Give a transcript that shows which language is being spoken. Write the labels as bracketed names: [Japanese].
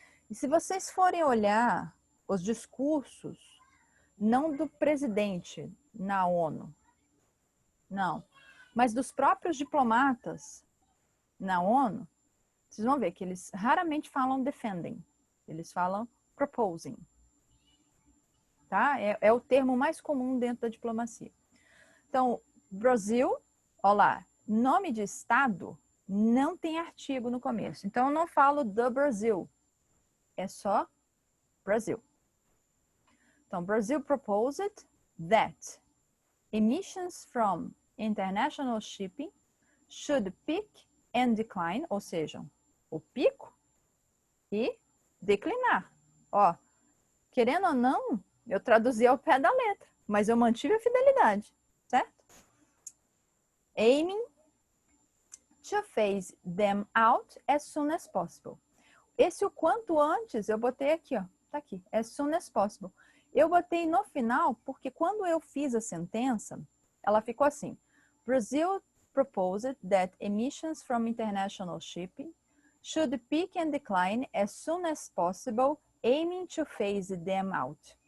[Portuguese] E se vocês forem olhar os discursos, não do presidente na ONU, não, mas dos próprios diplomatas na ONU, vocês vão ver que eles raramente falam defending, eles falam proposing. Tá? É o termo mais comum dentro da diplomacia. Então, Brasil, olha lá, nome de estado não tem artigo no começo. Então, eu não falo the Brazil, é só Brasil. [English] Então, Brazil proposed that emissions from international shipping should peak and decline, [Portuguese] ou seja, o pico e declinar. Ó, querendo ou não, eu traduzi ao pé da letra, mas eu mantive a fidelidade, certo? [English] Aiming to phase them out as soon as possible. [Portuguese] Esse o quanto antes, eu botei aqui, ó, tá aqui, [English] as soon as possible. [Portuguese] Eu botei no final, porque quando eu fiz a sentença, ela ficou assim: [English] Brazil proposed that emissions from international shipping should peak and decline as soon as possible, aiming to phase them out.